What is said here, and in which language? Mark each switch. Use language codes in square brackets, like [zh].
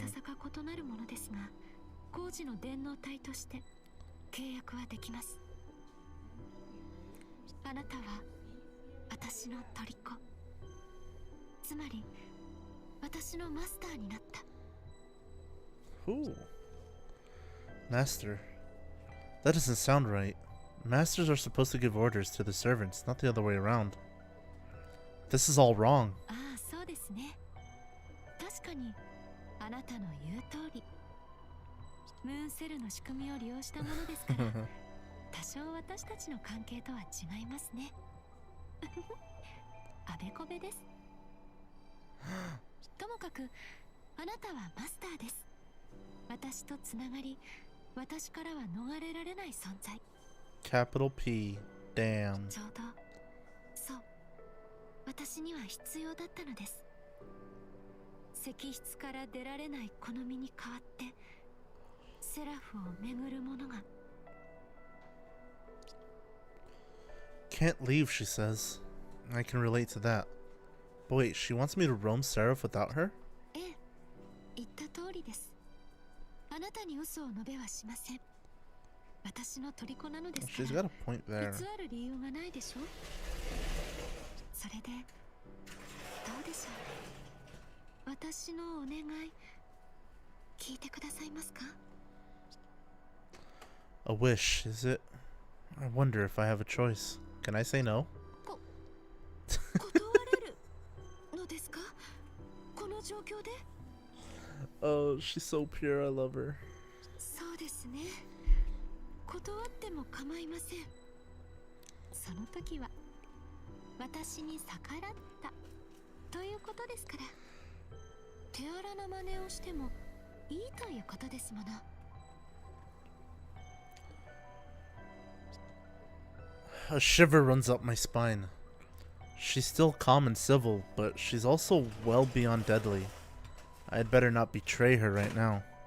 [ja] ささか異なるものですが、工事の電脳体として契約はできます。あなたは私の虜、つまり私のマスターになった。 [en] Ooh. Master. That doesn't sound right. Masters are supposed to give orders to the servants, not the other way around. This is all wrong. [ja] ああ、そうですね。確かにあなたの言う通り、ムーンセルの仕組みを利用したものですから多少私たちの関係とは違いますね。あべこべです。ともかくあなたはマスターです。私とつながり、私からは逃れられない存在。 [en] Capital P. Damn. [ja] ちょうどそう、私には必要だったのです。石室から出られないこの身に代わってセラフを巡るものが。 [en] Can't leave, she says. I can relate to that. But wait, she wants me to roam Seraph without her? [ja] ええ、言った通りです。あなたに嘘を述べはしません。私の虜なのですか [en] She's [ja] ら。 [en] got a point there. [ja] 偽る理由がないでしょ。それでどうでしょう。私のお願い聞いてくださいますか。 [en] A wish, is it? I wonder if I have a choice. Can I say no? [ja] 断れるのですか、この状況で。 [en] Oh, she's so pure, I love her. [ja] そうですね。断っても構いません。その時は私に逆らったということですから。手荒な真似をしてもいいということですもの。 [en] A shiver runs up my spine. She's still calm and civil, but she's also well beyond deadly. I'd better not betray her right now.